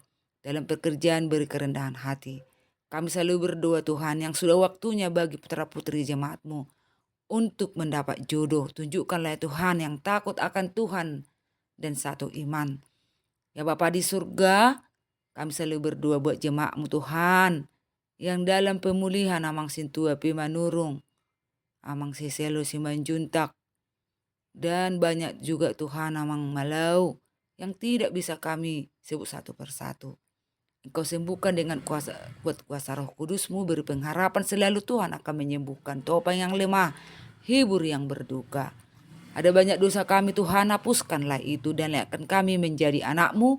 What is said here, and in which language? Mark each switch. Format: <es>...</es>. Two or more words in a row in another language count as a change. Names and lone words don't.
<id>Dalam pekerjaan beri kerendahan hati. Kami selalu berdoa Tuhan, yang sudah waktunya bagi putra-putri jemaat-Mu untuk mendapat jodoh. Tunjukkanlah Tuhan yang takut akan Tuhan dan satu iman. Ya Bapa di surga, kami selalu berdoa buat jemaat-Mu Tuhan yang dalam pemulihan</id> <bbc>amang sintua</bbc> <id>pi manurung,</id> <bbc>amang siselo</bbc> <id>si manjuntak, dan banyak juga Tuhan amang malau yang tidak bisa kami sebut satu persatu. Engkau sembuhkan dengan kuasa Roh Kudus-Mu, beri pengharapan selalu Tuhan akan menyembuhkan, topang yang lemah, hibur yang berduka. Ada banyak dosa kami, Tuhan hapuskanlah itu dan layakkan kami menjadi anak-Mu.</id>